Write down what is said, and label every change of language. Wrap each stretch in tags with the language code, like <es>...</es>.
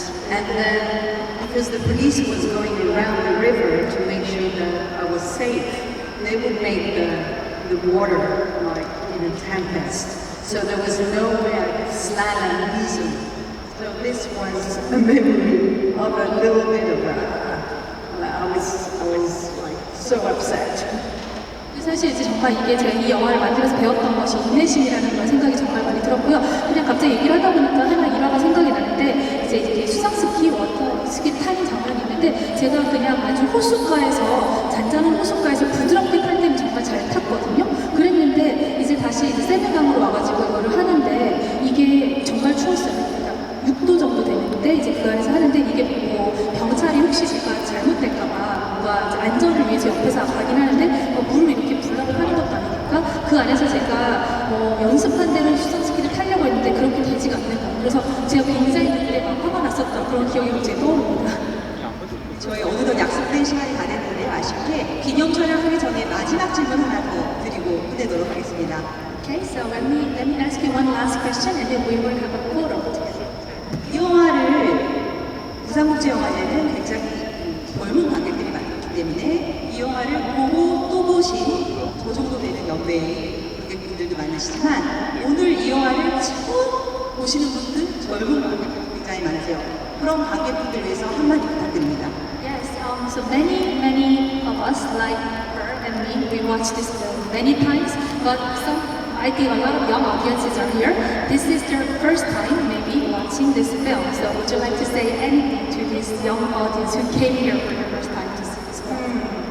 <en>And then, because the police was going around the river to make sure that I was safe, they would make the water like in a tempest. So there was no way I could slalom easily. So this was a memory of a little bit of I was like so upset.</en> <ko>사실 이제 정말 이게 제가 이 영화를 만들어서 배웠던 것이 인내심이라는 그런 생각이 정말 많이 들었고요. 그냥 갑자기 얘기를 하다 보니까 하나 일화가 생각이 나는데 이제 이게 수상스키 스키 타는 장면이 있는데 제가 그냥 아주 호숫가에서 잔잔한 호숫가에서 부드럽게 탈 때는 정말 잘 탔거든요. 그랬는데 이제 다시 이제 세미강으로 와가지고 이거를 하는데 이게 정말 추웠어요. 그러니까 6도 정도 되는데 이제 그 안에서 하는데 이게 뭐 경찰이 혹시 제가 잘못될까봐 뭔가 이제 안전을 위해서 옆에서 가긴 하는데 물을 이렇게 불라고 하는 것도 아니니까 그 안에서 제가 연습한 대로 수상스키를 타려고 했는데 그렇게 되지가 않는 거예요. 그래서 제가 굉장히 그때 막 화가 났었던 그런 기억이 갑자기 떠오릅니다. 저희 어느덧 약속된 시간이 다 됐는데요. 아쉽게 기념 촬영하기 전에 마지막 질문 하나 더 드리고 끝내도록 하겠습니다.</ko> <en>Okay, so let me ask you one last question and then we will have a photo together.</en> <ko>이 영화를 부산국제영화제는 굉장히 젊은 관객들이 많기 때문에 이 영화를 보고 또 보신 저 정도 되는 연배의 관객분들도 많으시지만 오늘 이 영화를 처음 보시는 분들 젊은 관객분들 굉장히 많으세요. 그런 관객분들 위해서 한마디 부탁드립니다.</ko> <en>Yes, so many of us like her and me, we watched this film many times, but I think a lot of young audiences are here. This is their first time maybe watching this film. So would you like to say anything to this young audience who came here for the first time to see this film?</en>